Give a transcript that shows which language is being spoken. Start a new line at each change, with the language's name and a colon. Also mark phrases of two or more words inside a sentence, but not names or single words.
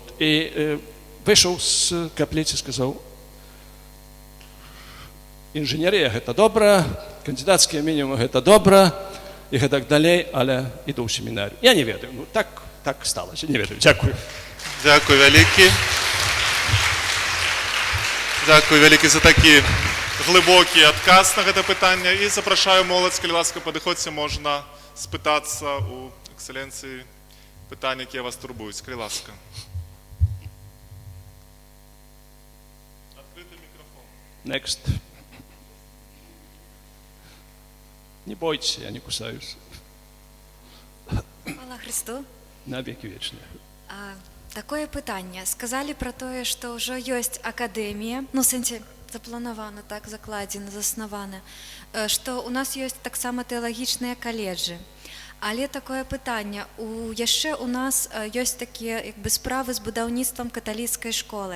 Ukrainian: І вийшов з каплиці і сказав, інженерія – це добре, кандидатський мінімум – це добре, і так далі, але йду в семінарію.
Belarusian: Я не ведаю, ну так сталося, не ведаю.
Ukrainian: Дякую. Дякую велике. Дякую велике за такі глибокий
Belarusian: адказ на гэта пытанне і запрашаю моладзь, калі ласка, падыходзьце, можна спытацца у экселенцыі пытанні, якія вас турбуюць, калі ласка.
English: Next.
Russian: Не бойтесь, я не кусаюсь.
Ukrainian: Хвала Христу.
Russian: На веки вечные.
Belarusian: Такое пытанне. Сказали про тое, што ўжо ёсць акадэмія, ну, сэнсе, запланавана, так, закладзена, заснавана, што у нас ёсць таксама тэалагічныя каледжы. Але такое пытанне. Яшчэ у нас ёсць такія, як бы, справы з будаўніцтвам каталіцкай школы.